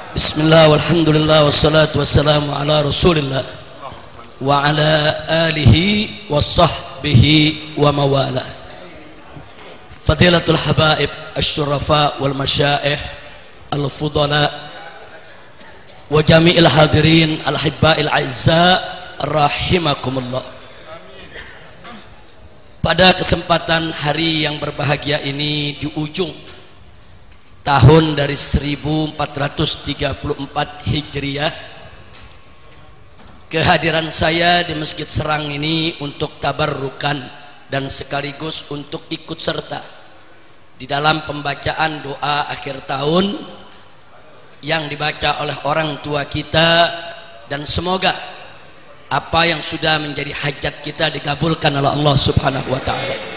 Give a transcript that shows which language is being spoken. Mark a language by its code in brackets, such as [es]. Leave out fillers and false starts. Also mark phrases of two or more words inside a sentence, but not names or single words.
[ar] بسم الله والحمد لله والصلاة والسلام على رسول الله وعلى آله وصحبه ومن والاه. فضيلة الحبائب الشرفاء والمشايخ الفضلاء وجميع الحاضرين الأحباء الأعزاء رحمكم الله. [id] Pada kesempatan hari yang berbahagia ini, di ujung tahun dari 1434 Hijriah, kehadiran saya di Masjid Serang ini untuk tabarrukan dan sekaligus untuk ikut serta di dalam pembacaan doa akhir tahun yang dibaca oleh orang tua kita, dan semoga apa yang sudah menjadi hajat kita dikabulkan oleh Allah [ar] سبحانه وتعالى.